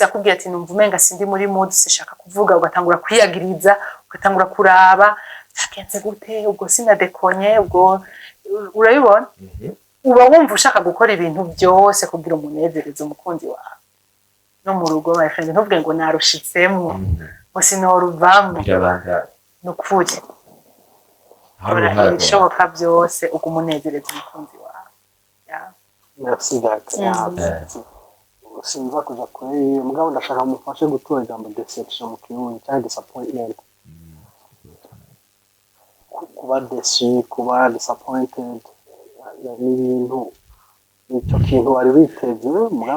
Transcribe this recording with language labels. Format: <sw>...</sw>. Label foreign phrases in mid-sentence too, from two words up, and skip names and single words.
<rn>akubwira ati numva umenga sindi muri mood sishaka kuvuga ugatangura kwiyagiriza ugatangura kuraba byagenze gute ubwo sinadekonye ubwo urabibona uba wumva ushaka gukora ibintu byose kugira umunezereze umukunzi wawe no mu rugo</rn> <en>my friend</en> <rn>ntuvuge ngo narushitsemo ngo sinoruvamo nukuri ibishoboka byose ugumunezereza umukunzi wawe</rn> <fr>merci d'accord</fr> <rn>sinza kuja kuri mugabo ndashaka mufashe gutora ijambo deception mu kirundi cyangwa disappointment kuba déçu kuba disappointed n'ibintu icyo kintu wari witeze mugabo</rn>